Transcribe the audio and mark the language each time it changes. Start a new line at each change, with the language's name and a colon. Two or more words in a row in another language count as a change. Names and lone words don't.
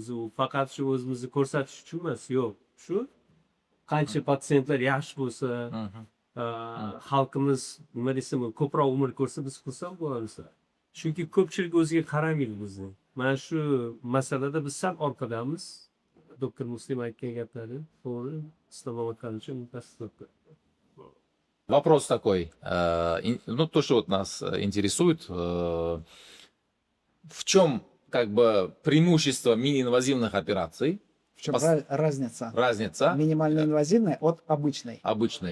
Uzbek: U faqat shu o'zimizni ko'rsatish uchun emas, yo'q. Shu qancha patsientlar yaxshi bo'lsa, xalqimiz nima desam, ko'proq umr ko'rsa, biz xursand bo'lamiz. Chunki ko'pchilik o'ziga qaramaydi bizni. mana shu masalada biz sal orqadamiz. Doktor Muslim aytgan gaplari to'g'ri. Islom Mamadxonovich tasdiqlab.
Russian: Вопрос такой. Ну, то, что вот нас интересует, в чем как бы преимущество мини-инвазивных операций, В чем разница? разница Минимально инвазивной от обычной. обычной.